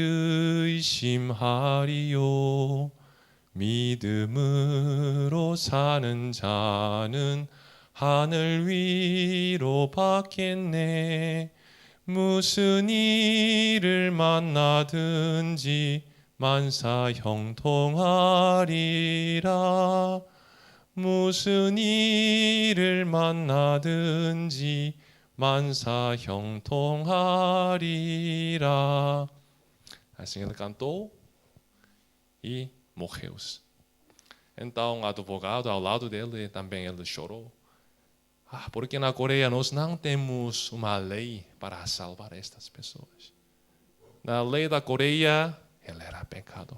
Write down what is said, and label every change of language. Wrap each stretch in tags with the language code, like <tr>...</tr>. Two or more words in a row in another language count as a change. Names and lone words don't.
<ko>의심하리요 믿음으로 사는 자는 하늘 위로 받겠네 무슨 일을 만나든지 만사 형통하리라 무슨 일을 만나든지 만사 형통하리라.</ko> <pt>Assim ele cantou e morreu-se. Então o advogado ao lado dele também ele chorou. Porque na Coreia nós não temos uma lei para salvar estas pessoas. Na lei da Coreia ele era pecador.</pt>